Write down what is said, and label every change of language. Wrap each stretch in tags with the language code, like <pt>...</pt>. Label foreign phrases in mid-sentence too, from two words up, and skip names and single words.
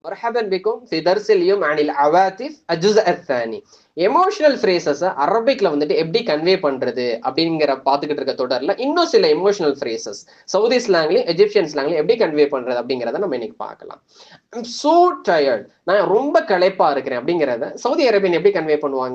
<ar>مرحبا بكم في درس اليوم عن العواطف الجزء الثاني.</ar> <en>emotional phrases</en> <ta>அரபிக்ல வந்துட்டு எப்படி கன்வே பண்றது அப்படிங்கிற பார்த்துக்கிட்டு இருக்க தொடர்ல இன்னும் சில</ta> <en>emotional phrases</en> <ta>சவுதி ஸ்லாங்லயும் எஜிப்சியன் ஸ்லாங்லயும் எப்படி கன்வே பண்றது அப்படிங்கிறத நம்ம இன்னைக்கு பார்க்கலாம்.</ta> <en>I'm so tired,</en> <ta>நான் ரொம்ப களைப்பா இருக்கிறேன் அப்படிங்கிறத சவுதி அரேபியன் எப்படி கன்வே பண்ணுவாங்க?</ta>